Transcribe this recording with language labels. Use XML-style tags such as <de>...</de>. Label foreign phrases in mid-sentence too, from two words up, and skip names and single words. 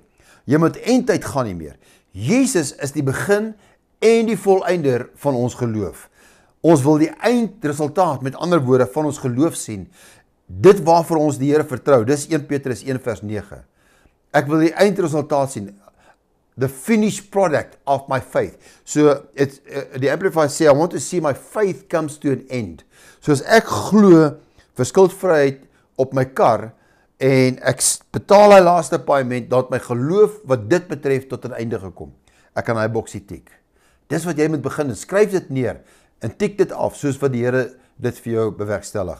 <af>Jy moet eindtyd gaan nie meer. Jesus is die begin en die volëinder van ons geloof. Ons wil die eindresultaat, met ander woorde, van ons geloof sien. Dit waarvoor ons die Here vertrou. Dis 1 Petrus 1 vers 9. Ek wil die eindresultaat sien.</af> <en>The finished product of my faith.</en> <af>So, die Amplified sê,</af> <en>I want to see my faith comes to an end.</en> <af>So as ek glo vir skuldvryheid op my kar, en ek betaal hy laaste paaiement, dat my geloof wat dit betref tot 'n einde gekom. Ek kan hy boksie tik. Dis wat jy moet begin, skryf dit neer, en tik dit af, soos wat die Here dit vir jou bewerkstellig.</af>